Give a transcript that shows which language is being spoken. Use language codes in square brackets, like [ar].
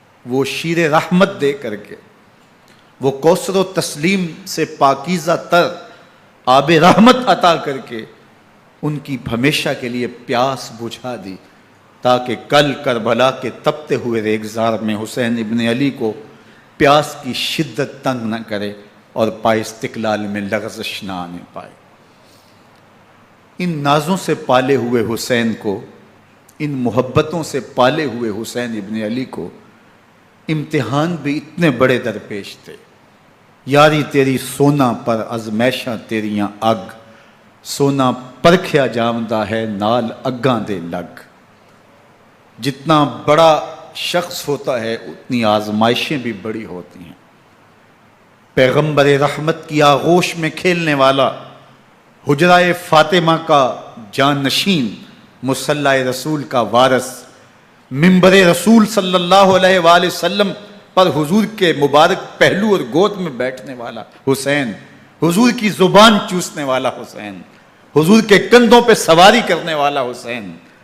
[ur] وہ شیر رحمت دے کر کے، وہ کوثر و تسلیم سے پاکیزہ تر آب رحمت عطا کر کے ان کی ہمیشہ کے لیے پیاس بجھا دی، تاکہ کل کربلا کے تپتے ہوئے ریگزار میں حسین ابن علی کو پیاس کی شدت تنگ نہ کرے اور پائے استقلال میں لغزش نہ آنے پائے. ان نازوں سے پالے ہوئے حسین کو، ان محبتوں سے پالے ہوئے حسین ابن علی کو امتحان بھی اتنے بڑے درپیش تھے. [pa] یاری تیری سونا پر ازمیشاں تیریاں اگ، سونا پرکھیا جامدہ ہے نال اگاں دے لگ. [ur] جتنا بڑا شخص ہوتا ہے اتنی آزمائشیں بھی بڑی ہوتی ہیں. پیغمبر رحمت کی آغوش میں کھیلنے والا، حجرائے فاطمہ کا جانشین، مصلی رسول کا وارث، منبر رسول صلی اللہ علیہ وآلہ وسلم پر حضور کے مبارک پہلو اور گود میں بیٹھنے والا حسین، حضور کی زبان چوسنے والا حسین، حضور کے کندھوں پہ سواری کرنے والا حسین،